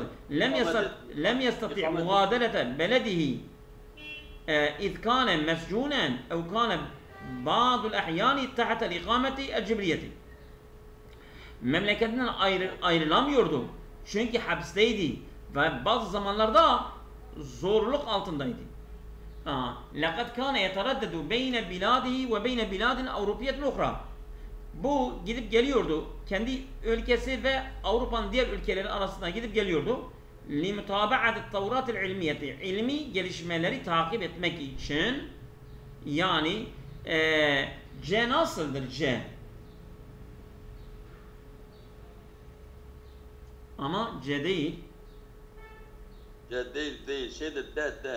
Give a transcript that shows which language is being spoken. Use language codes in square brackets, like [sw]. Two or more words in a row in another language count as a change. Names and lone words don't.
[ar] لم يستطع مغادرة بلده إذ كان مسجونا أو كان بعض الأحيان تحت الإقامة الجبرية. [tr] Memleketinden ayrılamıyordu. Çünkü hapisteydi ve bazı zamanlarda zorluk altındaydı. [ar] لَقَدْ كَانَ يَتَرَدَّدُ بَيْنَ بِلَادِهِ وَبَيْنَ بِلَادٍ اَوْرُوپِيَةٍ اُخْرَى. [tr] Bu gidip geliyordu. Kendi ülkesi ve Avrupa'nın diğer ülkeleri arasında gidip geliyordu. [ar] لِمُتَابَعَةِ التَّوْرَاتِ الْعِلْمِيَةِ. [tr] İlmi gelişmeleri takip etmek için, yani C nasıldır C? Ama C değil. C değil. Şeyde D.